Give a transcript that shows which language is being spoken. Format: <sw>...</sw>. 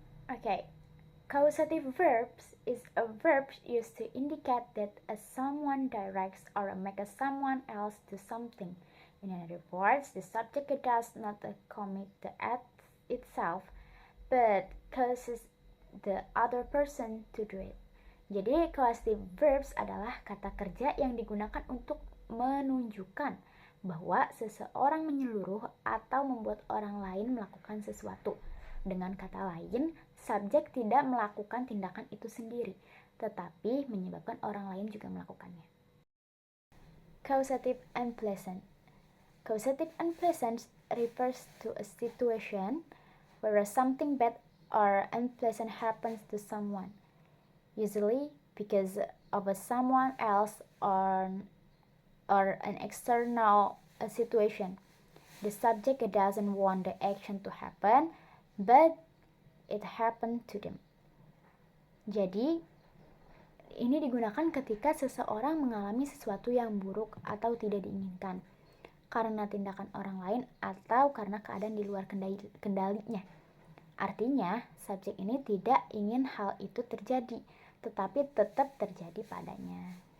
<en>Okay, causative verbs is a verb used to indicate that a someone directs or makes someone else do something. In other words, the subject does not commit the act itself, but causes the other person to do it.</en> <id>Jadi, causative verbs adalah kata kerja yang digunakan untuk menunjukkan bahwa seseorang menyeluruh atau membuat orang lain melakukan sesuatu. Dengan kata lain, subjek tidak melakukan tindakan itu sendiri, tetapi menyebabkan orang lain juga melakukannya.</id> <en>Causative and pleasant. Causative and pleasant refers to a situation where something bad or unpleasant happens to someone, usually because of someone else or an external situation. The subject doesn't want the action to happen, but it happened to them.</en> <id>Jadi, ini digunakan ketika seseorang mengalami sesuatu yang buruk atau tidak diinginkan karena tindakan orang lain atau karena keadaan di luar kendalinya. Artinya, subjek ini tidak ingin hal itu terjadi, tetapi tetap terjadi padanya.</id>